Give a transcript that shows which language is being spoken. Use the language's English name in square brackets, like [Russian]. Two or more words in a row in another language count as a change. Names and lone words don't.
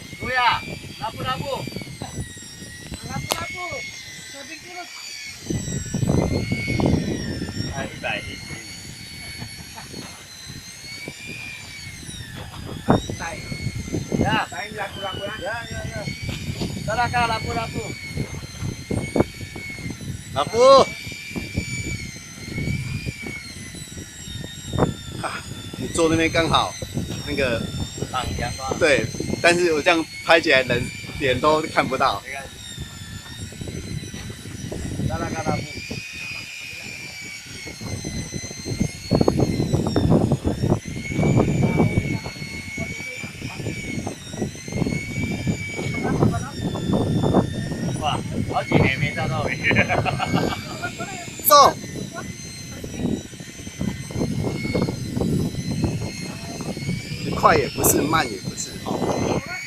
[Filipino] kuya. Lapu-lapu. Lapu-lapu. Sabi ko na. Ay, baik. Ya. Tayo lapu-lapu ya. Ya. Tara ka, lapu-lapu. Lapu。 [Chinese] 你坐那边刚好，那个挡阳光。对，但是我这样拍起来人脸都看不到。 [Filipino] Tara ka, lapu. [Chinese] Wow, 好几年没钓到鱼。走。快也不是，慢也不是，哦。